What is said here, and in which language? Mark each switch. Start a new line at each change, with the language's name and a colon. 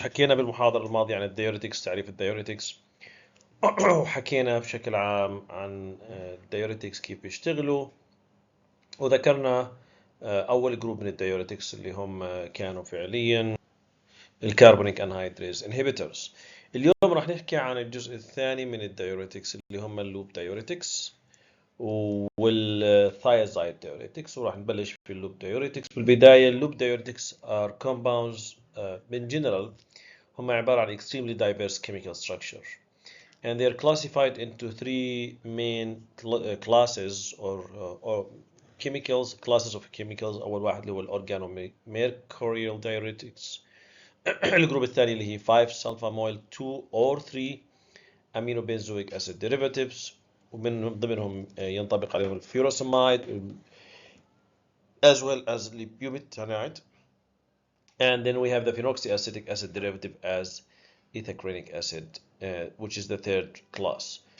Arabic: حكينا بالمحاضرة الماضية عن الديوريتكس، تعريف الديوريتكس وحكينا بشكل عام عن الديوريتكس كيف بيشتغلوا، وذكرنا أول جروب من الديوريتكس اللي هم كانوا فعليا الكربونيك انهيدريز انهبيتورز. اليوم راح نحكي عن الجزء الثاني من الديوريتكس اللي هم اللوب ديوريتكس والثايازايد دايوريتكس، وراح نبلش في اللوب دايوريتكس. بالبداية اللوب دايوريتكس
English: are compounds in general
Arabic: هم عبارة عن
English: extremely diverse chemical structure, and they are classified into three main classes or chemicals, classes of chemicals.
Arabic: أول واحد اللي هو الأورجانوميركوريال diuretics. الجروب الثاني اللي هي 5 sulfamoyl 2 or 3 aminobenzoic acid derivatives، ومن ضمنهم ينطبق عليهم الفيروسمايد
English: as well as
Arabic: the butyranide.
English: And then we have the phenoxyacetic acid derivative as ethacrylic acid, which is the third class.